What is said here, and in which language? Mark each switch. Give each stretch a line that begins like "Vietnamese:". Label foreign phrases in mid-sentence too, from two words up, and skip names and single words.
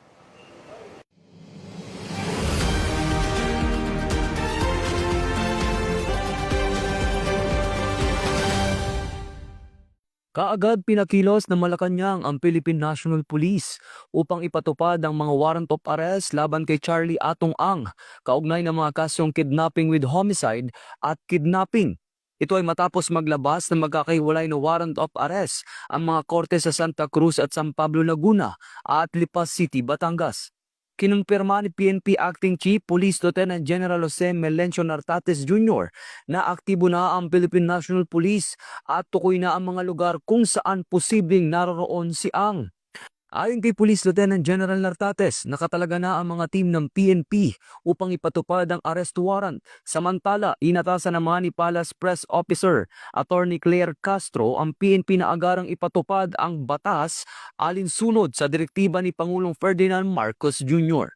Filipino: Kaagad pinakilos ng Malacanang ang Philippine National Police upang ipatupad ang mga
English: warrant of arrest
Filipino: laban kay Charlie Atong Ang, kaugnay ng mga kasong
English: kidnapping with homicide
Filipino: at kidnapping. Ito ay matapos maglabas ng magkakahiwalay na
English: warrant of arrest
Filipino: ang mga korte sa Santa Cruz at San Pablo, Laguna at Lipas City, Batangas. Kinumpirma ni PNP Acting Chief Police Lieutenant General Jose Melencio Nartates Jr. na aktibo na ang Philippine National Police at tukoy na ang mga lugar kung saan posibleng naroroon si Ang. Ayon kay Police Lieutenant General Nartates, nakatalaga na ang mga team ng PNP upang ipatupad ang
English: arrest warrant.
Filipino: Samantala, inatasan naman ni Palace Press Officer Attorney Claire Castro ang PNP na agarang ipatupad ang batas alinsunod sa direktiba ni Pangulong Ferdinand Marcos Jr.